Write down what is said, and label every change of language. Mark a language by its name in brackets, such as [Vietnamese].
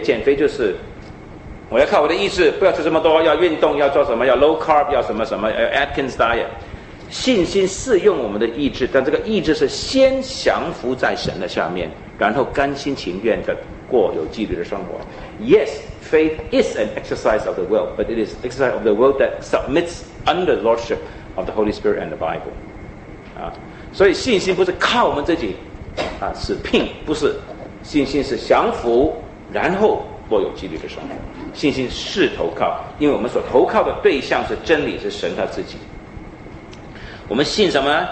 [Chinese] 减肥就是我要靠我的意志，不要吃这么多，要运动，要做什么？要 low carb， 要什么什么？要 Atkins diet。信心是用我们的意志，但这个意志是先降服在神的下面，然后甘心情愿的过有纪律的生活。 [English] Yes, faith is an exercise of the will, but it is exercise of the will that submits under the lordship of the Holy Spirit and the Bible. [Chinese] 啊，所以信心不是靠我们自己，啊，是拼，不是，信心是降服，然后过有纪律的生活。信心是投靠，因为我们所投靠的对象是真理，是神他自己。我们信什么呢？